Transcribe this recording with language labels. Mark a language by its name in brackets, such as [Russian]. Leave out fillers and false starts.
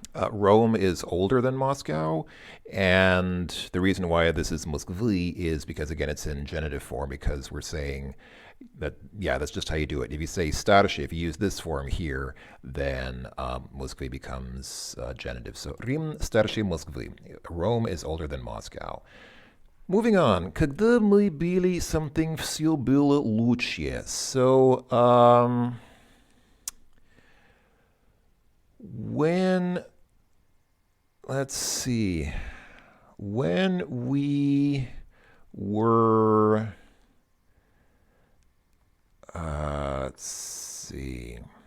[English] Rome is older than Moscow, and the reason why this is Moskvy is because, again, it's in genitive form because we're saying that, yeah, that's just how you do it. If you say Starshia, if you use this form here, then Moskvy becomes genitive. So [Russian] Rim Starshia Moskvy. [English] Rome is older than Moscow. Moving on. [Russian] Когда мы были, something все было лучше. [English] So, when, let's see, when we were, let's see.